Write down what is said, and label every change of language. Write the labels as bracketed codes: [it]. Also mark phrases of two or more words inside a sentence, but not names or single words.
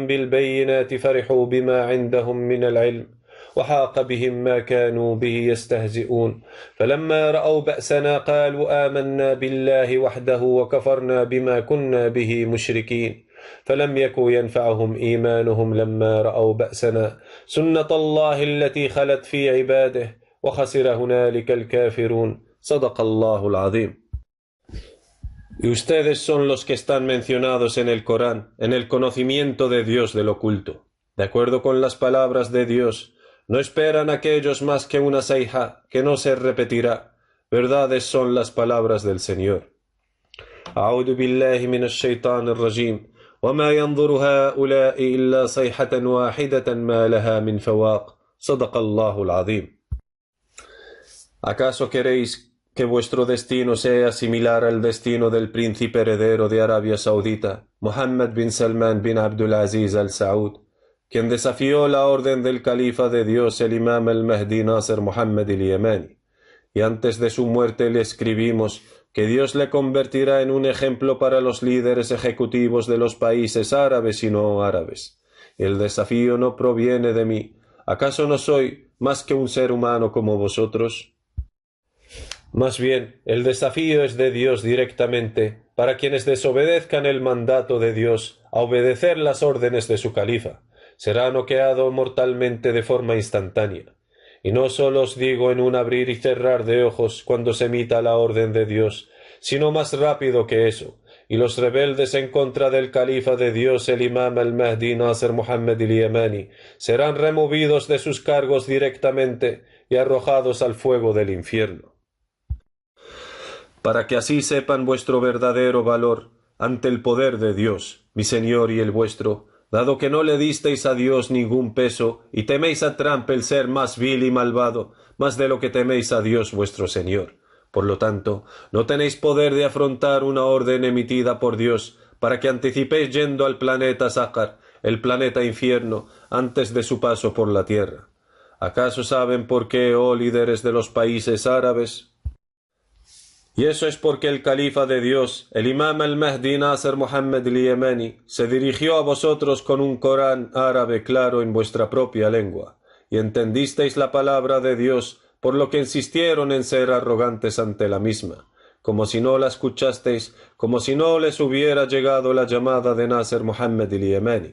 [ar] بالبينات فرحوا بما عندهم من العلم وحاق بهم ما كانوا به يستهزئون فلما رأوا بأسنا قالوا آمنا بالله وحده وكفرنا بما كنا به مشركين فلم يكن ينفعهم إيمانهم لما رأوا بأسنا سنة الله التي خلت في عباده وخسر هنالك الكافرون صدق الله العظيم. [es] Y ustedes son los que están mencionados en el Corán, en el conocimiento de Dios del oculto. De acuerdo con las palabras de Dios, no esperan aquellos más que una sayha que no se repetirá. Verdades son las palabras del Señor. [ar] أعوذ بالله من الشيطان الرجيم وما ينظر هؤلاء إلا صيحة واحدة ما لها من فواق صدق الله العظيم. [es] ¿Acaso queréis que vuestro destino sea similar al destino del príncipe heredero de Arabia Saudita, Mohammed bin Salman bin Abdul Aziz al Saud, quien desafió la orden del califa de Dios, el imam al-Mahdi Nasser Muhammad al-Yamani, y antes de su muerte le escribimos que Dios le convertirá en un ejemplo para los líderes ejecutivos de los países árabes y no árabes? El desafío no proviene de mí. ¿Acaso no soy más que un ser humano como vosotros? Más bien, el desafío es de Dios directamente, para quienes desobedezcan el mandato de Dios a obedecer las órdenes de su califa. Será noqueado mortalmente de forma instantánea. Y no solo os digo en un abrir y cerrar de ojos cuando se emita la orden de Dios, sino más rápido que eso. Y los rebeldes en contra del califa de Dios, el imam al-Mahdi Nasser Muhammad al-Yamani, serán removidos de sus cargos directamente y arrojados al fuego del infierno. Para que así sepan vuestro verdadero valor ante el poder de Dios, mi Señor y el vuestro, dado que no le disteis a Dios ningún peso y teméis a Trump, el ser más vil y malvado, más de lo que teméis a Dios vuestro Señor. Por lo tanto, no tenéis poder de afrontar una orden emitida por Dios, para que anticipéis yendo al planeta Sácar, el planeta infierno, antes de su paso por la tierra. ¿Acaso saben por qué, oh líderes de los países árabes? Y eso es porque el califa de Dios, el imam al-Mahdi Nasser Muhammad al-Yemeni, se dirigió a vosotros con un Corán árabe claro en vuestra propia lengua, y entendisteis la palabra de Dios, por lo que insistieron en ser arrogantes ante la misma, como si no la escuchasteis, como si no les hubiera llegado la llamada de Nasser Muhammad al-Yemeni.